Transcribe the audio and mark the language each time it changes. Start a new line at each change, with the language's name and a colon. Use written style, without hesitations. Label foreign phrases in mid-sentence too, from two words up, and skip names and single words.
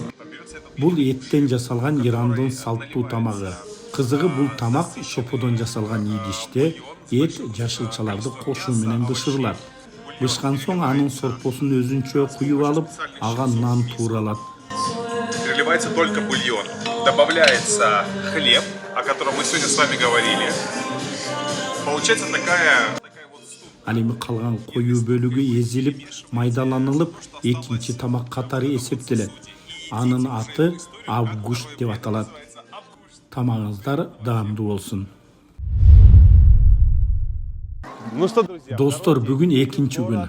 Kyrgyz: Бул эттен жасалган Ирандын салттуу тамагы. Кызыгы бул тамак шоподон жасалган идиште эт жашылчаларды кошуу менен бышырылат. Бышкан соң анын сорпосун өзүнчө куюп алып, ага нан тууралат.
Russian: Переливается только бульон. Добавляется хлеб, о котором мы сегодня с вами говорили. Получается такая...
Kyrgyz: Ал эми калган коюу бөлүгү эзилип, майдаланылып, экинчи тамак катары эсептелет. Анын аты авгушт деп аталат. Тамагыңыздар даамдуу болсун. Достор, бүгүн экинчи күн.